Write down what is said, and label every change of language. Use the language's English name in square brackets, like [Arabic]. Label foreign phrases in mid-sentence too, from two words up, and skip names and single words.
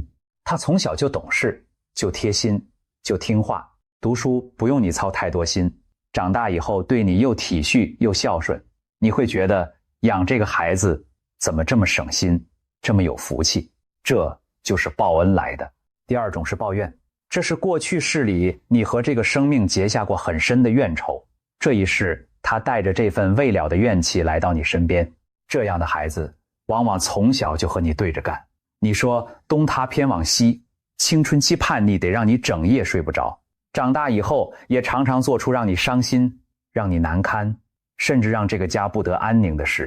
[Chinese] 他從小就懂事，就貼心，就聽話，讀書不用你操太多心，長大以後對你又體恤又孝順，你會覺得養這個孩子怎麼這麼省心，這麼有福氣。這就是報恩來的。第二種是報怨，這是過去世裡你和這個生命結下過很深的怨仇，這一世他帶着這份未了的怨氣來到你身邊。這樣的孩子往往從小就和你對着幹，你說東他偏往西，青春期叛逆得讓你整夜睡不着，長大以後也常常做出讓你傷心，讓你難堪，甚至让這個家不得安寧的事。